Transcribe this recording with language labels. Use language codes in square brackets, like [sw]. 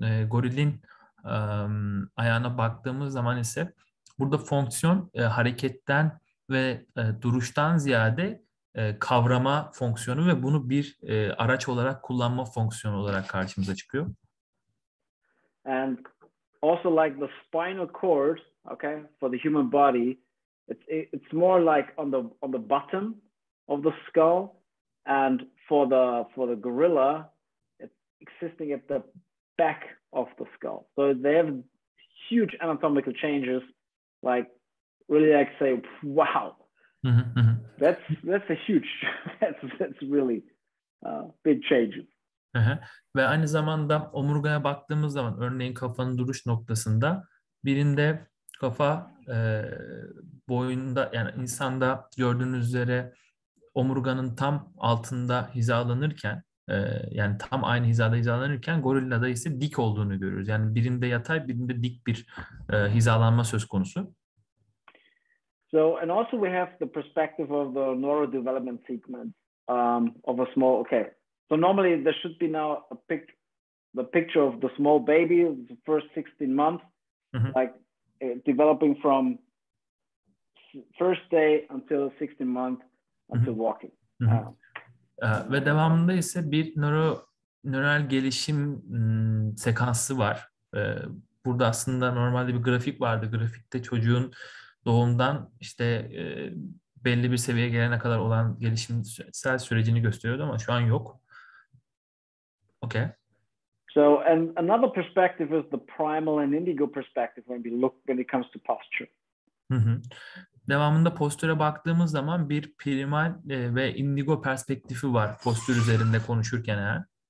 [tr] Gorilin ayağına baktığımız zaman ise burada fonksiyon hareketten ve duruştan ziyade kavrama fonksiyonu ve bunu bir araç olarak kullanma fonksiyonu olarak karşımıza çıkıyor. [en] And also like the spinal cord, okay, for the human body, it's more like on the bottom of the skull, and for the gorilla, it's existing at the back of the skull. So they have huge anatomical changes, like really like say, wow, that's a huge, that's really big changes. [tr] Ve aynı zamanda omurgaya baktığımız zaman örneğin kafanın duruş noktasında birinde kafa boyunda, yani insanda gördüğünüz üzere omurganın tam altında hizalanırken, yani tam aynı hizada hizalanırken gorillada ise dik olduğunu görüyoruz. Yani birinde yatay, birinde dik bir hizalanma söz konusu. [en] So, and also we have the perspective of the neurodevelopment sequence of a small, okay. So normally there should be now the picture of the small baby, the first 16 months, like developing from first day until 16 months until walking. [tr] Ve devamında ise bir nöral gelişim sekansı var. Burada aslında normalde bir grafik vardı. Grafikte çocuğun doğumdan işte belli bir seviyeye gelene kadar olan gelişimsel sürecini gösteriyordu ama şu an yok. [en] Okay. So, and another perspective is the primal and indigo perspective when it comes to posture. [tr] Devamında postüre baktığımız zaman bir primal ve indigo perspektifi var postür üzerinde konuşurken eğer.